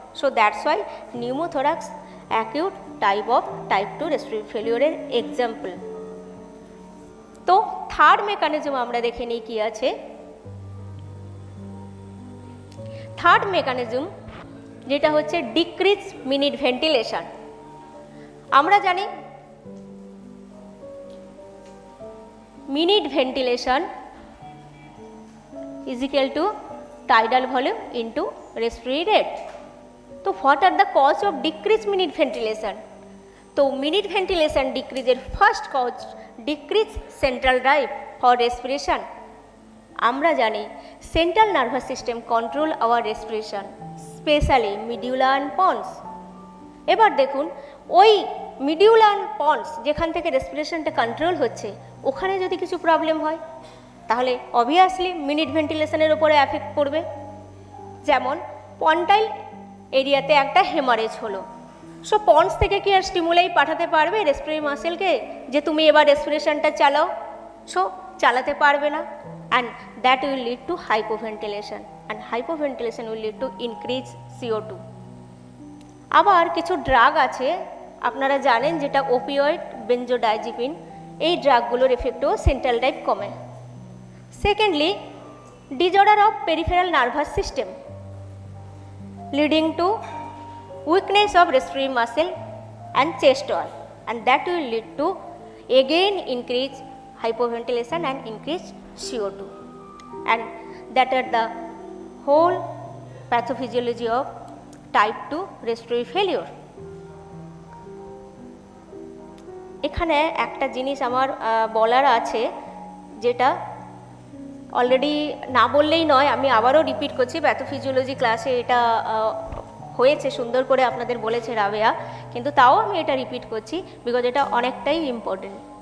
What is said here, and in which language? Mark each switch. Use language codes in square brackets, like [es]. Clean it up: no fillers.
[en] So that's why pneumothorax acute type of type 2 respiratory ফেলিওরের example. [bn] তো third mechanism আমরা দেখে নিই কি আছে। [en] third mechanism [bn] যেটা হচ্ছে [en] Decrease minute ventilation. [bn] আমরা জানি [en] Minute ventilation is equal to tidal volume into respiratory rate. তো what are the cause of decreased minute ventilation? তো minute ventilation ডিক্রিজের first cause decrease central drive for respiration. [bn] আমরা জানি [en] Central nervous system control our respiration, specially medulla and pons. [bn] এবার দেখুন ওই মিডিউলা and ponds যেখান থেকে রেসপিরেশনটা control হচ্ছে, ওখানে যদি কিছু প্রবলেম হয় তাহলে অবভিয়াসলি মিনিট ভেন্টিলেশনের উপরে এফেক্ট পড়বে। যেমন পন্টাইল এরিয়াতে একটা হেমারেজ হলো, সো পন্স থেকে কি আর স্টিমুলাই পাঠাতে পারবে রেসপিরেটরি মাসেলকে যে তুমি এবার রেসপিরেশনটা চালাও? [en] so [bn] চালাতে পারবে না, [en] And that will lead to hypoventilation, and hypoventilation will lead to increase CO2। [bn] আবার কিছু ড্রাগ আছে আপনারা জানেন, যেটা ওপিওয়েড, বেনজোডাইজিপিন, এই ড্রাগগুলোর এফেক্টেও সেন্ট্রাল ড্রাইভ কমে। [en] Secondly, disorder of peripheral nervous system leading to weakness of respiratory muscle and chest wall, and that will lead to again increase hypoventilation and increase CO2, and that are the whole pathophysiology of type 2 respiratory failure. [bn] এখানে একটা জিনিস আমার বলার আছে, যেটা already না বললেই নয়, আমি আবারও রিপিট করছি। প্যাথোফিজিওলজি ক্লাসে এটা হয়েছে, সুন্দর করে আপনাদের বলেছে রাবেয়া, কিন্তু তাও আমি এটা রিপিট করছি বিকজ এটা অনেকটাই ইম্পর্টেন্ট।